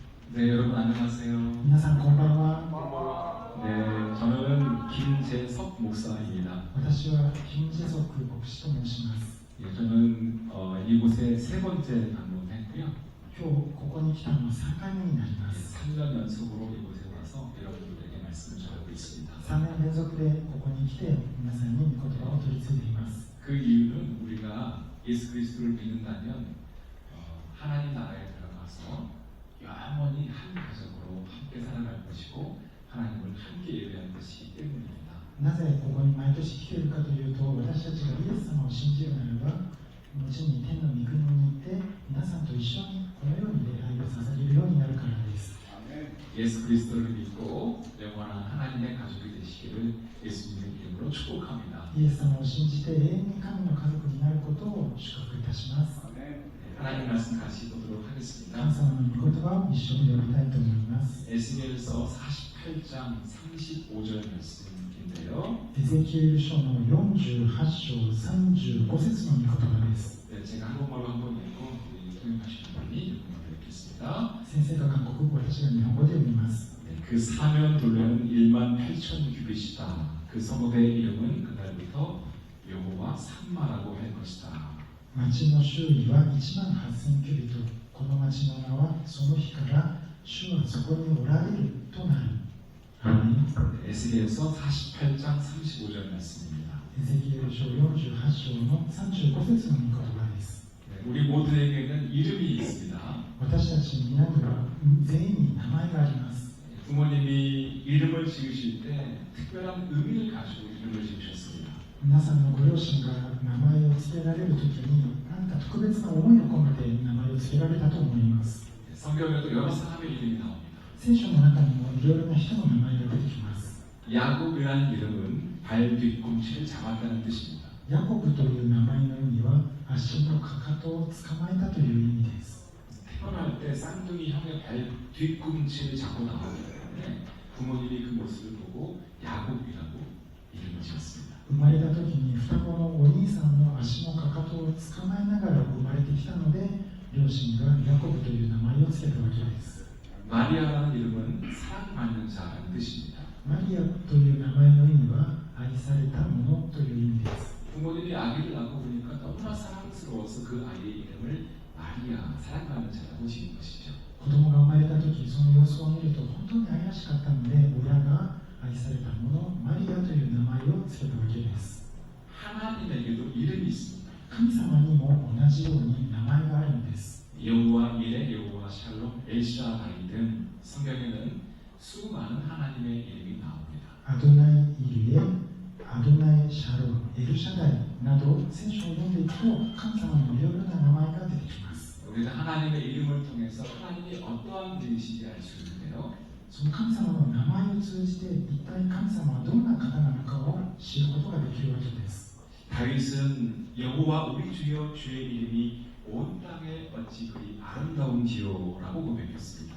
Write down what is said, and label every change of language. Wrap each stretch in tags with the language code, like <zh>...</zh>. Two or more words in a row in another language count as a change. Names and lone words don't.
<ko>네, 여러분 안녕하세요.</ko> <ja>皆さんこんばんは。</ja> <ko>네, 저는 김재석 목사입니다.</ko> <ja>私は金ジェソク牧師と申します。</ja> <ko>예, 저는 이곳에 세 번째 방문했고요.</ko> <ja>今日ここに来たのは3回目になりま</ja> <ko>예,</ko> <ja>す。</ja> <ko>3년 연속으로 이곳에 와서 여러분들에게 말씀을 전하고 있습니다.</ko> <ja>3 年連続でここに来て皆さんに御言葉を取り継いでいます。</ja> <ko>그 이유는 우리가 예수 그리스도를 믿는다면 하나님 나라에 들어가서 영원히 한 가족으로 함께 살아갈 것이고 하나님을 함께 예배할 것이기 때문입니다.</ko> <ja>なぜここに毎年来ているかというと、私たちがイエス様を信じるならば、後に天の御国に行って皆さんと一緒にこのように礼拝を捧げるようになるからです。</ja> <ko>예수 그리스도를 믿고 영원한 하나님의 가족이 되시기를 예수님의 이름으로 축복합니다.</ko> <ja>イエス様を信じて永遠に神の家族になることを祝福いたします。</ja> <ko>하나님 말씀 같이 보도록 하겠습니다.</ko> <ja>神様の御言葉を一緒に読みたいと思います。</ja> <ko>에스겔서 48장 35절 말씀인데요.</ko> <ja>エゼキエル書の48章35節の御言葉です。</ja> <ko>네, 제가 한국말로 한번 읽고 통역하시는 분이 일본어로 읽겠습니다.</ko> <ja>先生が韓国語、私が日本語で読みます。</ja> <ko>네, 그 사면 둘레는 1만 8천 규빗이다. 그 성읍의 이름은 그날부터 여호와 산마라고 할 것이다.</ko> <ja>町の周囲は1万8000キュビット。この町の名はその日から主はそこにおられるとなる。</ja> <ko>에스겔서 48장 35절 말씀입니다.</ko> <ja>エゼキエル書48章の35節の御言葉です。</ja> <ko>네, 우리 모두에게는 이름이 있습니다.</ko> <ja>私たち皆には全員に名前があります。</ja> <ko>부모님이 이름을 지으실 때 특별한 의미를 가지고 이름을 지으셨습니다.</ko> <ja>皆さんのご両親が名前を付けられるときに何か特別な思いを込めて名前を付けられたと思います。</ja> <ko>성경에도 여러 사람의 이름이 나옵니다.</ko> <ja>聖書の中にもいろいろな人の名前が出てきます。</ja> <ko>야곱이라는 이름은 발 뒤꿈치를 잡았다는 뜻입니다.</ko> <ja>ヤコブという名前の意味は足のかかとを捕まえたという意味です。</ja> <ko>태어날 때 쌍둥이 형의 발 뒤꿈치를 잡고 나왔기 때문에 부모님이 그 모습을 보고 야곱이라고 이름을 지었습니다.</ko> <ja>生まれた時に双子のお兄さんの足のかかとを捕まえながら生まれてきたので、両親がヤコブという名前を付けたわけです。</ja> <ko>마리아라는 이름은 사랑받는 자라는 뜻입니다.</ko> <ja>マリアという名前の意味は愛されたものという意味です。</ja> <ko>부모님이 아기를 낳고 보니까 너무나 사랑스러워서 그 아이의 이름을 마리아, 사랑받는 자라고 지은 것이죠.</ko> <ja>子供が生まれた時、その様子を見ると本当に愛らしかったので、親が愛されたもの、マリアという名前を付けたわけです。</ja> <ko>하나님에게도 이름이 있습니다.</ko> <ja>神様にも同じように名前があるんです。</ja> <ko>여호와 이레, 여호와 샬롬, 엘샤다이 등 성경에는 수많은 하나님의 이름이 나옵니다.</ko> <ja>アドナイ・イリエ、アドナイ・シャロン、エルシャダイなど聖書を読んでいくと神様のいろいろな名前が出てきます。</ja> <ko>우리는 하나님의 이름을 통해서 하나님이 어떠한 분이신지 알 수 있는데요.</ko> <ja>その神様の名前を通じて一体神様はどんな方なのかを知ることができるわけです。</ja> <ko>다윗은 여호와 우리 주여 주의 이름이 온 땅에 어찌 그리 아름다운지요라고 고백했습니다.</ko>